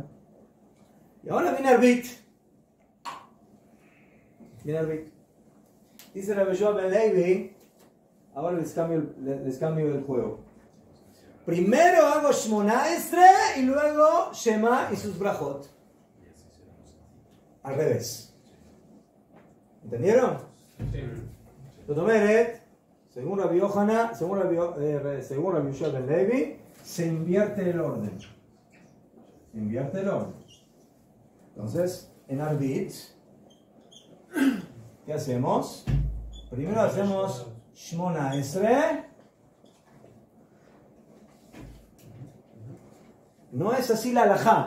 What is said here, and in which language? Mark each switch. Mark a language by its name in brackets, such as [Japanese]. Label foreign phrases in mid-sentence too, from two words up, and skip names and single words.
[Spanish] Y ahora viene Arbit. Dice Rabbi Yoshua ben Levi, ahora les cambio el juego. Primero hago [Hebrew] שמונה עשרה [Spanish] y luego Shema y sus brajot. Al revés. ¿Entendieron? Sí. [Hebrew] זאת אומרת, [Spanish] Según Rabbi Yohanan, según Rabbi Yoshua ben Levi, se invierte el orden. Se invierte el orden. Entonces, en Arbit, ¿qué hacemos? Primero hacemos [Hebrew] שמונה עשרה. [Spanish] No es así la halajá.